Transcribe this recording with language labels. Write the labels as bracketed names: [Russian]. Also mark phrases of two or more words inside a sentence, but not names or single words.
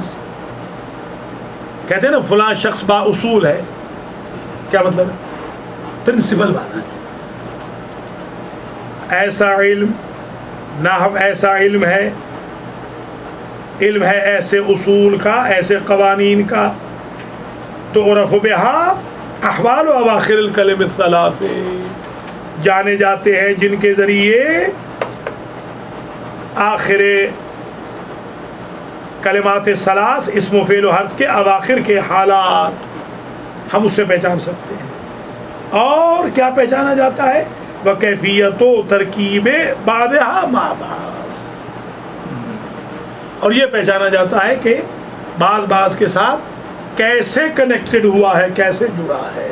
[Urdu] کہتے ہیں نا فلاں شخص با اصول ہے, کیا مطلب ہے؟ پرنسپل والا ہے. ایسا علم, نحو ایسا علم ہے, علم ہے ایسے اصول کا, ایسے قوانین کا. [Arabic] تعرف بہا احوال و اواخر الکلم الثلاث, [Urdu] جانے جاتے ہیں جن کے ذریعے آخر کلمات ثلاث, اسم و فعل و حرف کے اواخر کے حالات ہم اس سے پہچان سکتے ہیں. اور کیا پہچانا جاتا ہے؟ [Arabic] وکیفیت و ترکیب بعضھا مع بعض, [Urdu] اور یہ پہچانا جاتا ہے کہ بعض کے ساتھ کیسے کنیکٹڈ ہوا ہے, کیسے جڑا ہے.